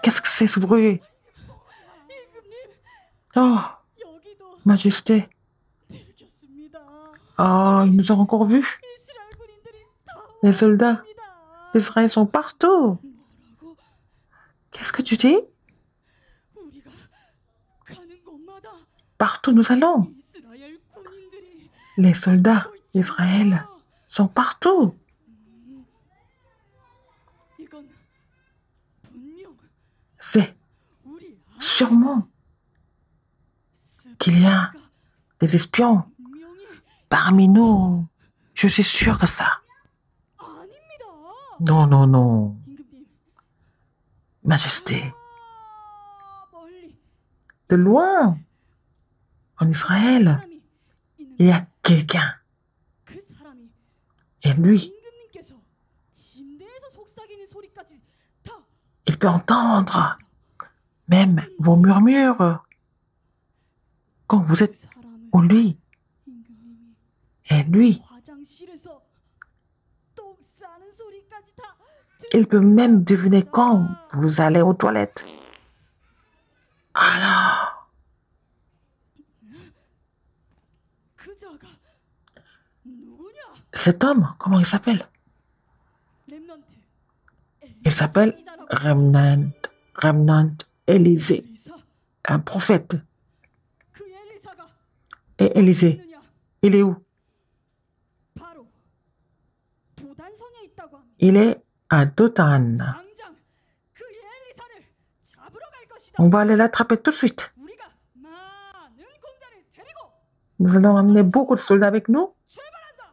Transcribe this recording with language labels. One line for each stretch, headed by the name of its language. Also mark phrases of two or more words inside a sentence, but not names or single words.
French: Qu'est-ce que c'est ce bruit?
Korean: 임금님,
French: Oh,
Korean: 여기도
French: Majesté.
Korean: 들켰습니다.
French: Oh, ils nous ont encore vus.
Korean: 이스라엘 군인들이 다
French: Les soldats
Korean: 왔습니다.
French: d'Israël sont partout.
Korean: 뭐라고?
French: Qu'est-ce que tu dis?
Korean: 우리가 가는 곳마다
French: Partout nous allons.
Korean: 이스라엘 군인들이
French: Les soldats
Korean: 오고 있잖아.
French: d'Israël sont partout.
Korean: 이건 분명
French: C'est
Korean: 우리
French: sûrement qu'il y a des espions
Korean: 분명히
French: parmi nous. Je suis sûre de ça.
Korean: 아닙니다.
French: Non, non, non.
Korean: 임금님,
French: Majesté,
Korean: 멀리
French: de loin, en Israël,
Korean: 사람이
French: il y
Korean: 있는
French: a quelqu'un.
Korean: 그 사람이
French: Et lui,
Korean: 임금님께서 침대에서 속삭이는 소리까지 다
French: il peut entendre même vos murmures quand vous êtes
Korean: 사람은
French: au lit.
Korean: 임금님이
French: Et lui,
Korean: 화장실에서 똥 싸는 소리까지 다 il peut même deviner quand vous allez aux toilettes.
French: Alors,
Korean: 그 자가 누구냐?
French: cet homme, comment il s'appelle?
Korean: 렘넌트
French: Il s'appelle Remnant Élisée,
Korean: 엘리사.
French: un prophète.
Korean: 그 엘리사가
French: Et Élisée,
Korean: 있느냐?
French: il est où?
Korean: 바로 도단성에 있다고 합니다.
French: Il est à Dothan.
Korean: 당장 그 엘리사를 잡으러 갈 것이다.
French: On va aller l'attraper tout de suite.
Korean: 우리가 많은 군대를 데리고
French: Nous allons amener beaucoup de soldats avec nous.
Korean: 출발한다.